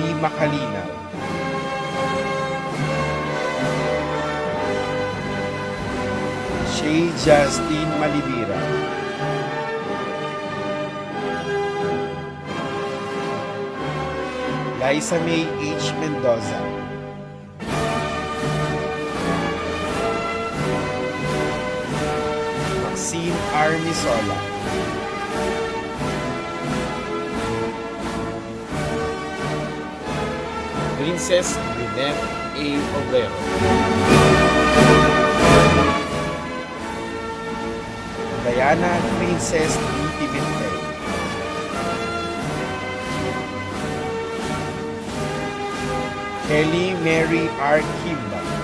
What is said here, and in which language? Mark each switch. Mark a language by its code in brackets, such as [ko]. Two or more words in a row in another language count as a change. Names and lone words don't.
[tl] Macalinaw, Shay Justine Malibira, Liza May H. Mendoza, Maxine R. Misola, Princess Lynette A. A. Obrero. Diana Princess D. Pimentel. Kelly Mary R. Kimba.